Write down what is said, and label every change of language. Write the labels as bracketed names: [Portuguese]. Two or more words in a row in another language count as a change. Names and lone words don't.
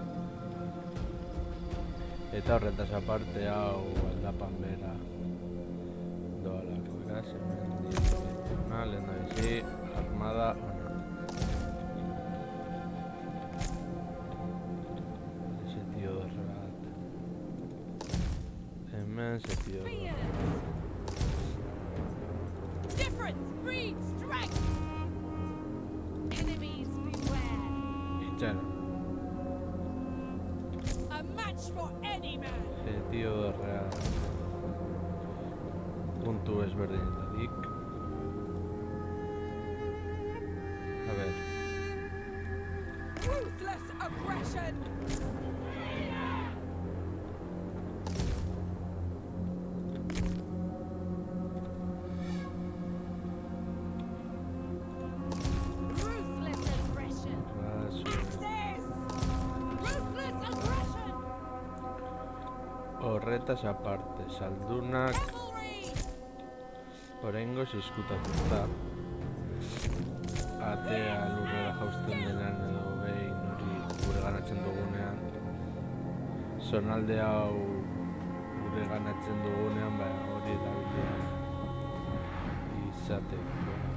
[Basque] Eta horretaz aparte hau aldapan bera doalako, beraz, hemendik lehen da bizi, armada setio dorre bat. Hemen setio dorre bat. [English] Difference breeds strength. Enemies beware. [Basque] Itxaron. [English] A match for any man. [Basque] Setio dorrea puntu ezberdinetatik. [Spanish] A ver. [English] Ruthless aggression. Ruthless aggression. Axes. Ruthless aggression. [Basque] Horretaz aparte, saldunak [English] Cavalry. [Basque] oraingoz izkutatuta atea lurrera jausten denean edo behin hori gure ganatzen dugunean zonalde hau gure ganatzen dugunean hori erabilia izateko.